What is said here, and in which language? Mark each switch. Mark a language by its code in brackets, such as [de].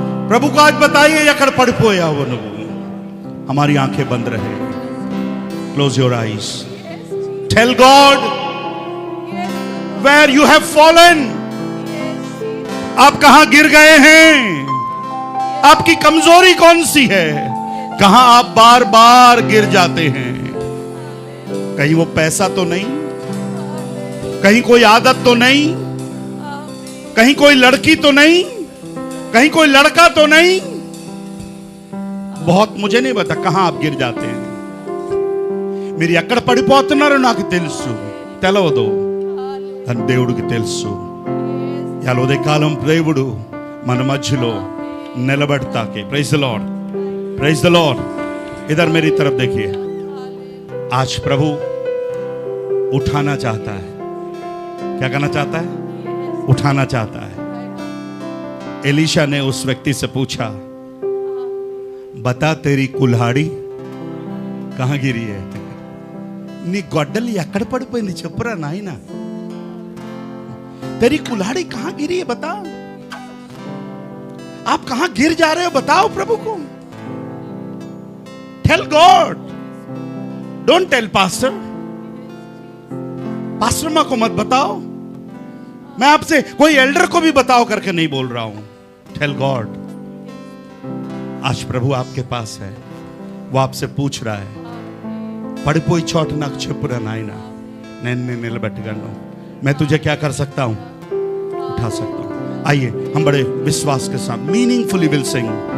[hi] प्रभु को आज बताइए [te] ఎక్కడ పడిపోయావు నువ్వు. [hi] हमारी आंखें बंद रहे. [en] Close your eyes. Tell God where you have fallen. [hi] आप कहां गिर गए हैं? आपकी कमजोरी कौन सी है? कहां आप बार बार गिर जाते हैं? कहीं वो पैसा तो नहीं, कहीं कोई आदत तो नहीं, कहीं कोई लड़की तो नहीं, कहीं कोई लड़का तो नहीं. बहुत मुझे नहीं पता कहां आप गिर जाते हैं. [te] మీరు ఎక్కడ పడిపోతున్నారో నాకు తెలుసు. తెలవదు, అని దేవుడికి తెలుసు. यार ఉదయకాలం దేవుడు మన మధ్యలో నిలబడతాకే. [en] Praise the Lord, praise the Lord. [hi] इधर मेरी तरफ देखिए. आज प्रभु उठाना चाहता है. क्या करना चाहता है? उठाना चाहता है. एलीशा ने उस व्यक्ति से पूछा, बता तेरी कुल्हाड़ी कहां गिरी है? [te] नी గొడ్డలి ఎక్కడ పడిపోయింది చెప్పురా నాయనా. [hi] तेरी कुल्हाड़ी कहां गिरी है बता. आप कहां गिर जा रहे हो बताओ प्रभु को. [en] Tell God, don't tell pastor. [hi] Pastor मां को मत बताओ. मैं आपसे कोई एल्डर को भी बताओ करके नहीं बोल रहा हूं. [en] Tell God. [hi] आज प्रभु आपके पास है. वो आपसे पूछ रहा है, [te] పడిపోయి చోట నాకు చెప్పురా నాయనా, నేను నిలబెట్టగలను. [hi] मैं तुझे क्या कर सकता हूं? उठा सकता हूं. आइए हम बड़े विश्वास के साथ [en] Meaningfully will sing.